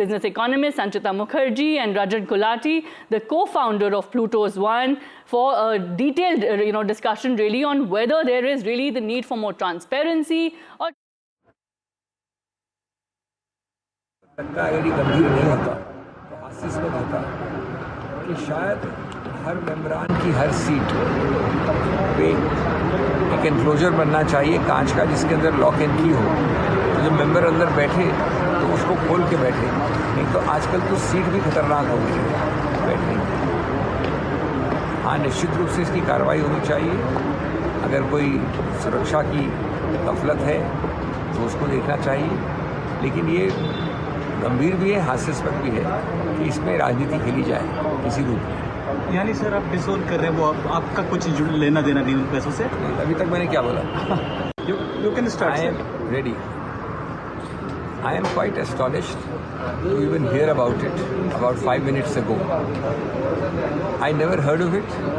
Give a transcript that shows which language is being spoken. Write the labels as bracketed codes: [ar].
[en] business economist Sanchita Mukherjee and Rajat Gulati, the co-founder of Pluto's One, for a detailed discussion really on whether there is really the need for more transparency or [hi] अगर ये गंभीर नहीं होता तो हास्यास्पद होता कि शायद हर मेंबरान की हर सीट पे एक एनक्लोजर बनना चाहिए कांच का, जिसके अंदर लॉक एंड की हो, तो जब मेंबर अंदर बैठे तो उसको खोल के बैठे। नहीं तो आजकल तो सीट भी खतरनाक हो गई है बैठने की। हाँ, निश्चित रूप से इसकी कार्रवाई होनी चाहिए। अगर कोई सुरक्षा की गफलत है तो उसको देखना चाहिए, लेकिन ये गंभीर भी है, हास्यास्पद भी है कि इसमें राजनीति खेली जाए किसी रूप में। यानी सर आप डिसोन कर रहे हैं, वो आपका कुछ लेना देना नहीं उन पैसों से? अभी तक मैंने क्या बोला? [en] You can start. I am ready. I am quite astonished to even hear about it about 5 minutes ago. I never heard of it.